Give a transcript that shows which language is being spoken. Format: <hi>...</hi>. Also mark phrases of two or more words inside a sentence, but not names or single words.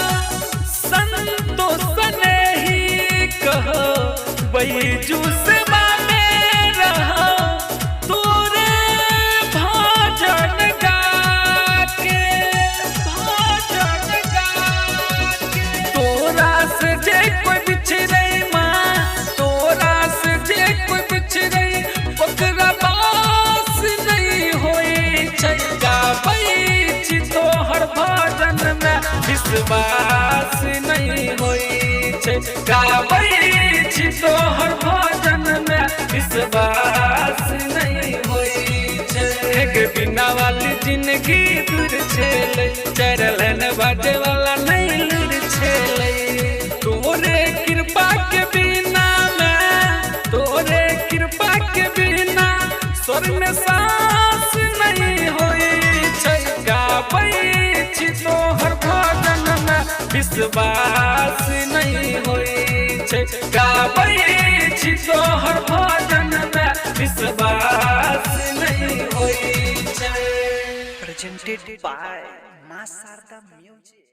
<mai>संतोष नहीं कहो बैजू से बाने रहो, तोरे भजन गा के, भजन गा के। तोरा से जे कोई बिछड़े माँ, तोरा से जे कोई बिछड़े ओकरा पास नहीं होई छै। गाबै छी तोहर भजन में विश्वास नहीं होई छै। गाबै छी तोहर भजन में विश्वास नहीं होई छै। एक बिना वाली जिंदगी दूर छेले, चरलन बाजे वाला नहीं लूर छेले। तोरे कृपा के बिना मैं, तोरे कृपा के बिना स्वर में सांस नहीं होई छै। गाबै छी तोहर भजन में विश्वास नहीं होई छै। गाबै छी तोहर भजन में विश्वास नहीं होई छै।</mai> <en>presented by Maa Sharda Music.</en>